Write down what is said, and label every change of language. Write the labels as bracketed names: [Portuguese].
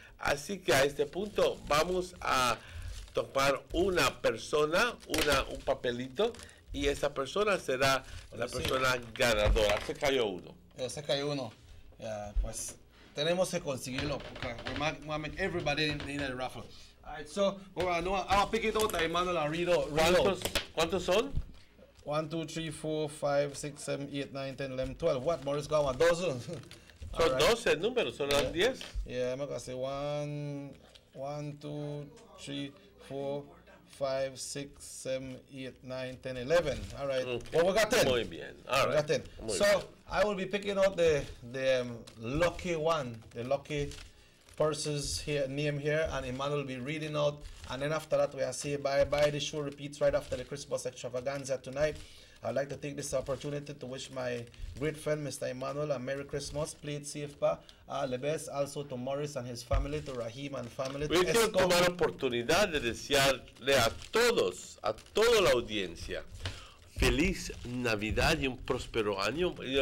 [Spanish] Así que a este punto vamos a tomar una persona, un papelito, y esa persona será la persona ganadora. Se cayó uno. Se cayó uno. Pues tenemos que conseguirlo. [English] Okay. We'll make everybody in the raffle. Alright, so I'll pick it out, Emmanuel, and read out. [Spanish] ¿Cuántos son? [English] 1, 2, 3, 4, 5, 6, 7, 8, 9, 10, 11, 12. What? Morris got 1 dozen. [Spanish] Son 12 números, son 10. [English] Yeah, I'm going to say 1, 2, 3, 4, 5, 6, 7, 8, 9, 10, 11. All right. Okay. Well, we got 10. [Spanish] Muy bien. [English] All right. We got 10. [Spanish] Muy [English] so [Spanish] bien. [English] I will be picking out the lucky one, the lucky person's name here, and Emmanuel will be reading out. And then after that, we'll say bye-bye. The show repeats right after the Christmas extravaganza tonight. I'd like to take this opportunity to wish my great friend, Mr. Emmanuel, a Merry Christmas. Play it safe, pa. All the best. Also to Morris and his family, to Rahim and family. [Spanish] Yo quiero tomar la oportunidad de desearle a toda la audiencia, feliz Navidad y un próspero año.